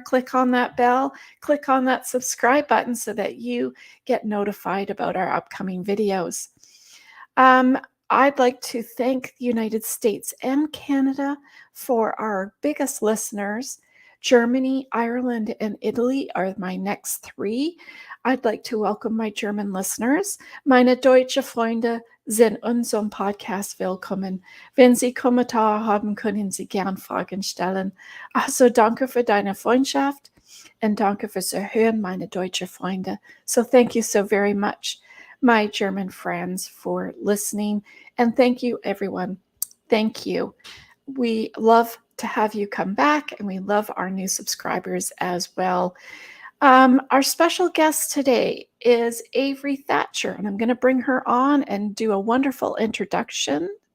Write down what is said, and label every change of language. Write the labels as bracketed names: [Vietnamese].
[English] Click on that bell, click on that subscribe button so that you get notified about our upcoming videos. I'd like to thank the United States and Canada for our biggest listeners. Germany, Ireland, and Italy are my next 3. I'd like to welcome my German listeners. [German] Meine deutsche Freunde sind unserem Podcast willkommen. Wenn Sie Kommentare haben, können Sie gern Fragen stellen. Also danke für deine Freundschaft and danke fürs Erhören, meine deutsche Freunde. [English] So thank you so very much, my German friends, for listening. And thank you, everyone. Thank you. We love to have you come back, and we love our new subscribers as well. Our special guest today is Avery Thatcher, and I'm going to bring her on and do a wonderful introduction.